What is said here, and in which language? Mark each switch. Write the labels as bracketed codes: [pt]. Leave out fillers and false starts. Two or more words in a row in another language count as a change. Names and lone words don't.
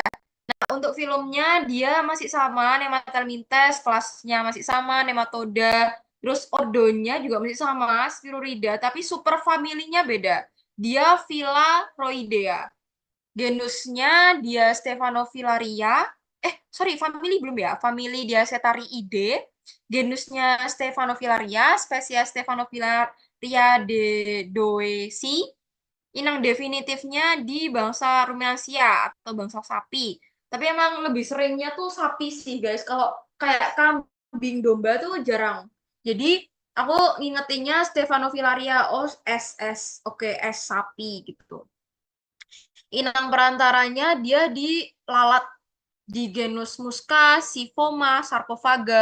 [id] Untuk filmnya dia masih sama, Nemathelmintes, kelasnya masih sama, Nematoda. Terus ordonya juga masih sama, Spirurida, tapi superfamilinya beda. Dia Philaroidea. Genusnya dia Stephanofilaria. Sorry, family belum ya. Family dia Cetariidae. Genusnya Stephanofilaria, spesies Stephanofilaria dedoesi. Inang definitifnya di bangsa Rumensia atau bangsa sapi. Tapi emang lebih seringnya tuh sapi sih, guys. Kalau kayak kambing domba tuh jarang. Jadi aku ngingetinnya Stephanofilaria SS. Oke, S sapi gitu. Inang perantaranya dia di lalat di genus Musca, Sifoma, Sarcophaga.